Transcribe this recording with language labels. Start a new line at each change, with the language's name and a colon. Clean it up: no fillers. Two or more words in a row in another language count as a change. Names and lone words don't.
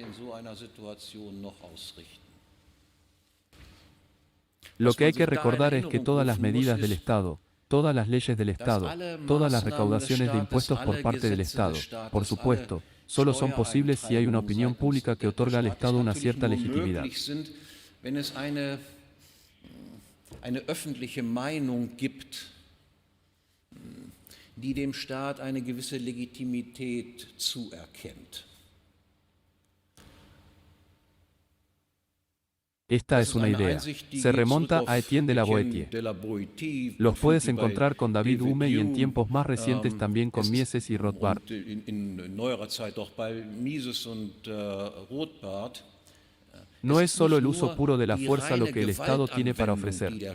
Spanish: Lo que hay que recordar es que todas las medidas del Estado, todas las leyes del Estado, todas las recaudaciones de impuestos por parte del Estado, por supuesto, solo son posibles si hay una opinión pública que otorga al Estado una cierta legitimidad.
German: Eine öffentliche Meinung gibt, die dem Staat eine gewisse Legitimität zuerkennt.
Spanish: Esta es una idea. Se remonta a Etienne de la Boétie. Los puedes encontrar con David Hume y en tiempos más recientes también con Mises y Rothbard. No es solo el uso puro de la fuerza lo que el Estado tiene para ofrecer.